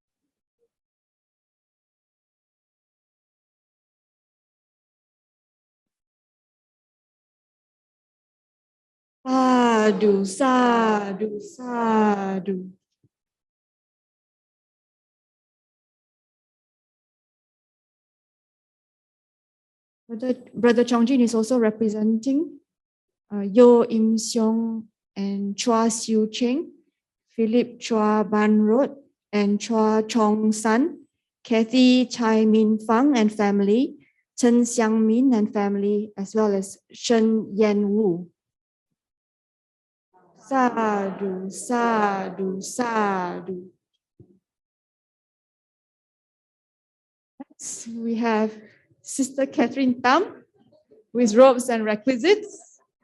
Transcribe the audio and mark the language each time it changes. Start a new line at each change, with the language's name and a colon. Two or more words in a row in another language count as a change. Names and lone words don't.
Pali: Sadhu, sadhu, sadhu.
English: Brother Chongjin is also representing Yo Im Seong and Chua Siu Cheng, Philip Chua Ban Road and Chua Chong San, Kathy Chai Min Fang and family, Chen Xiang Min and family, as well as Shen Yan Wu.
Pali: Sadhu, sadhu, sadhu.
English: Next, we have Sister Catherine Tam with robes and requisites.